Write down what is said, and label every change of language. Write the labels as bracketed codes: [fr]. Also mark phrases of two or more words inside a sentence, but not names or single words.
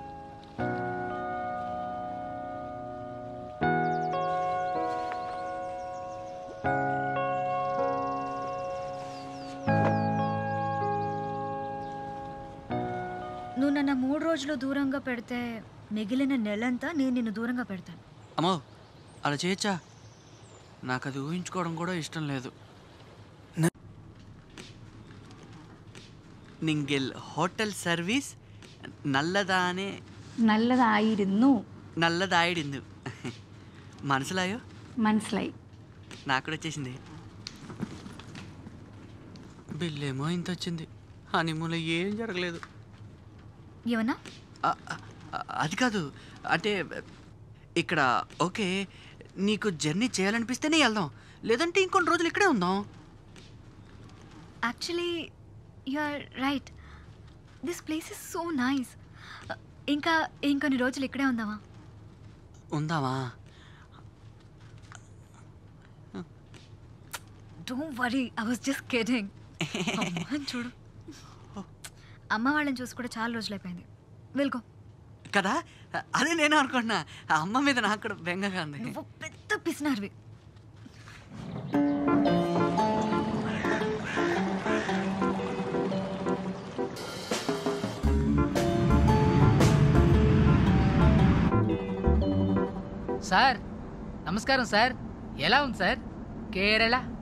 [te] నువ్వు నన్ను 3 రోజులు దూరంగా పెడితే మిగిలిన నెలంతా నేను నిన్ను దూరంగా పెడతాను. అమ్మో అలా చేయొచ్చా? నాకు అది ఊహించుకోవడం కూడా ఇష్టం లేదు. [ml] നിങ്ങൾ ഹോട്ടൽ സർവീസ് നല്ലതായിരുന്നു. മനസ്സിലായോ? മനസ്സിലായി. [te] నాకు కూడా వచ్చేసింది. బిల్లేమో ఇంత వచ్చింది. హనీమూన్లో ఏం జరగలేదు. ఏమన్నా? అది కాదు, అంటే ఇక్కడ ఓకే, నీకు జర్నీ చేయాలనిపిస్తేనే వెళ్దాం, లేదంటే ఇంకొన్ని రోజులు ఇక్కడే ఉందాం. [en] Actually you are right, this place is so nice. [te] ఇంకా ఇంకొన్ని రోజులు ఇక్కడే ఉందామా? ఉందామా? [en] Don't worry, I was just kidding. [te] చూడు, అమ్మ వాళ్ళని చూసి కూడా చాలా రోజులు అయిపోయింది. వెల్గో కదా, అదే నేను అనుకుంటున్నా. ఆ అమ్మ మీద నాకు కూడా బెంగగా ఉంది. నువ్వు పెద్ద పిసినారివి. సార్ నమస్కారం సార్, ఎలా ఉంది సార్ కేరళ?